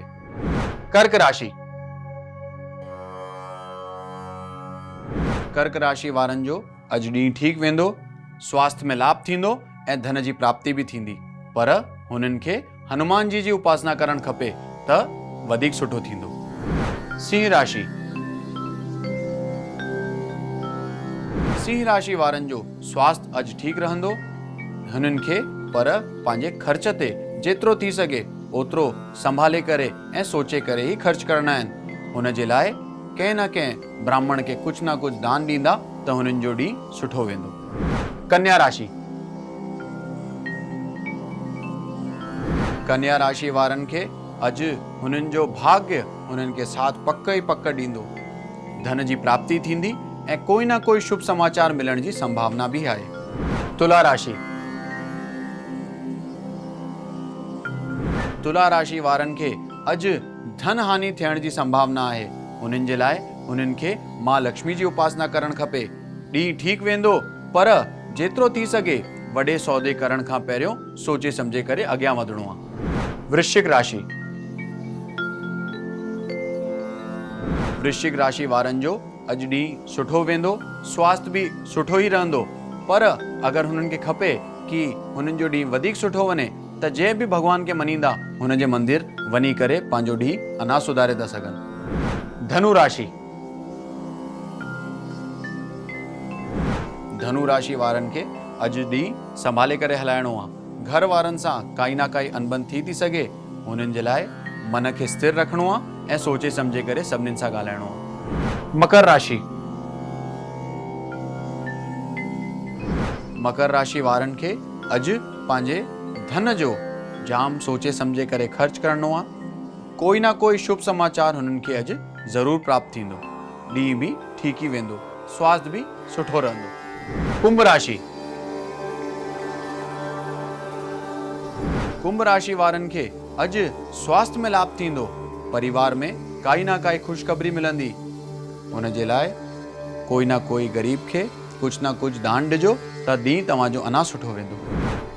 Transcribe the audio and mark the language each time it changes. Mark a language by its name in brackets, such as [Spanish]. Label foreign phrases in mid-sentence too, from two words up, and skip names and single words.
[Sindhi] कर्क राशि। कर्क राशि वारनि जो अॼु ॾींहुं ठीकु वेंदो। स्वास्थ्य में लाभ थींदो ऐं धन जी प्राप्ति बि थींदी, पर हुननि खे हनुमान जी उपासना करणु खपे त वधीक सुठो थींदो। सिंह राशि। सिंह राशि वारनि जो स्वास्थ्य अॼु ठीकु रहंदो। हुननि खे पर पंहिंजे ख़र्च ते जेतिरो थी सघे ओतिरो संभाले करे ऐं सोचे करे ई ख़र्च करणा आहिनि। हुन जे लाइ कंहिं न कंहिं ब्राह्मण खे कुझु न कुझु दान ॾींदा त हुननि जो ॾींहुं सुठो वेंदो। कन्या राशि। कन्या राशि वारनि खे अॼु हुननि जो भाग्य हुननि खे साथ पक ई पक ॾींदो। धन जी प्राप्ति थींदी ऐं कोई न कोई शुभ समाचार मिलण जी संभावना भी आहे। तुला राशि। तुला राशि वारनि खे अॼु धन हानि थियण जी संभावना आहे। हुननि जे लाइ हुननि खे मां लक्ष्मी जी उपासना करणु खपे। ॾींहुं ठीकु वेंदो, पर जेतिरो थी सघे वॾे सौदे करण खां पहिरियों सोचे सम्झे करे अॻियां वधणो आहे। वृश्चिक राशि। वृश्चिक राशि वारनि जो अॼु ॾींहुं सुठो वेंदो। स्वास्थ्य बि सुठो ई रहंदो, पर अगरि हुननि खे खपे कि हुननि जो ॾींहुं वधीक सुठो वञे त जंहिं बि भॻवान खे मञींदा हुन जे मंदिर वञी करे पंहिंजो ॾींहुं अञा सुधारे था सघनि। धनु राशि। धनु राशि वारनि खे अॼु ॾींहुं संभाले करे हलाइणो आहे। घर वारनि सां काई न काई अनबन थी सघे। हुननि जे लाइ मन खे स्थिर रखणो आहे ऐं सोचे सम्झे करे सभिनीनि सां ॻाल्हाइणो आहे। मकर राशि। मकर राशि वारनि खे अॼु पंहिंजे धन जो जाम सोचे सम्झे करे ख़र्च करणो आहे। कोई न कोई शुभ समाचार हुननि खे अॼु ज़रूरु प्राप्त थींदो। ॾींहुं बि ठीकु ई वेंदो। स्वास्थ्य बि सुठो रहंदो। कुंभ राशि। कुंभ राशि वारनि खे अॼु स्वास्थ्य में लाभ थींदो। परिवार में काई न काई ख़ुशख़बरी मिलंदी। हुन जे लाइ कोई न कोई ग़रीब खे कुझु न कुझु दान ॾिजो त ॾींहुं तव्हांजो अञा सुठो वेंदो।